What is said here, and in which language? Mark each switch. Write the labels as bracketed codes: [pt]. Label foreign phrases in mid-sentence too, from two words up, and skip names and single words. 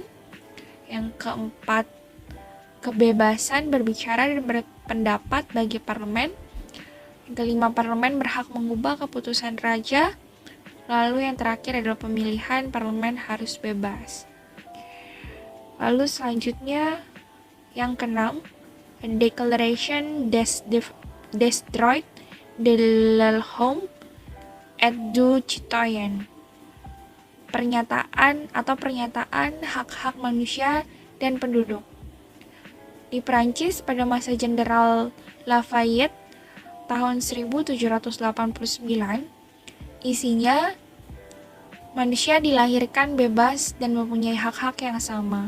[id] Yang keempat, kebebasan berbicara dan berpendapat bagi parlemen. Yang kelima, parlemen berhak mengubah keputusan raja. Lalu yang terakhir adalah pemilihan parlemen harus bebas. Lalu selanjutnya yang keenam, [fr] Declaration Destroyed de l'Homme et du Citoyen. [id] Pernyataan hak-hak manusia dan penduduk. Di Prancis pada masa Jenderal Lafayette tahun 1789, isinya manusia dilahirkan bebas dan mempunyai hak-hak yang sama.